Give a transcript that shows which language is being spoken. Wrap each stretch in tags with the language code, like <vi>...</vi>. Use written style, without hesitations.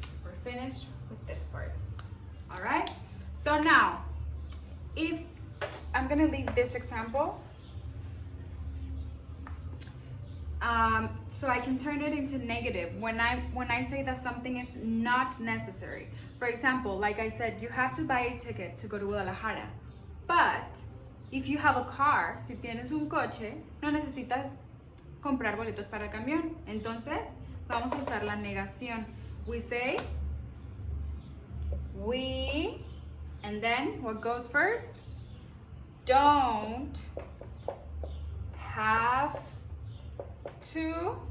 <en>We're finished with this part. All right? So now, if I'm gonna leave this example, so I can turn it into negative when I say that something is not necessary. For example, like I said, you have to buy a ticket to go to Guadalajara. But if you have a car,</en> <es>si tienes un coche, no necesitas comprar boletos para el camión. Entonces, vamos a usar la negación.</es> <en>We say, we, and then what goes first? Don't have to</en>